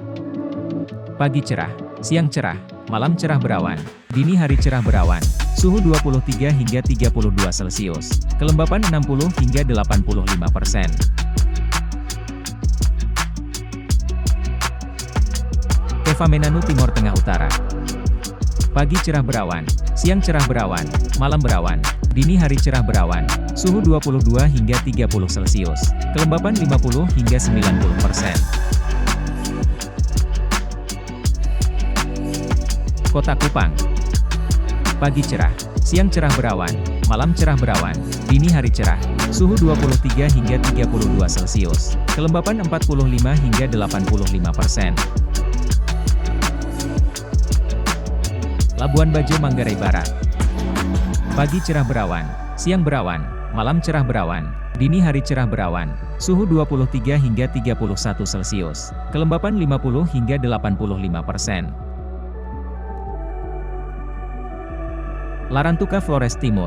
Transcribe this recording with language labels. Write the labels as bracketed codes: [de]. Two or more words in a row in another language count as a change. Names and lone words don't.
[id] Pagi cerah, siang cerah, malam cerah berawan, dini hari cerah berawan, suhu 23 hingga 32 Celcius, kelembapan 60 hingga 85%. Kevamenanu Timor Tengah Utara. Pagi cerah berawan, siang cerah berawan, malam berawan, dini hari cerah berawan, suhu 22 hingga 30 Celcius, kelembapan 50 hingga 90%. Kota Kupang. Pagi cerah, siang cerah berawan, malam cerah berawan, dini hari cerah, suhu 23 hingga 32 Celcius, kelembapan 45 hingga 85%. Labuan Bajo Manggarai Barat. Pagi cerah berawan, siang berawan, malam cerah berawan, dini hari cerah berawan, suhu 23 hingga 31 Celcius, kelembapan 50 hingga 85%. Larantuka Flores Timur.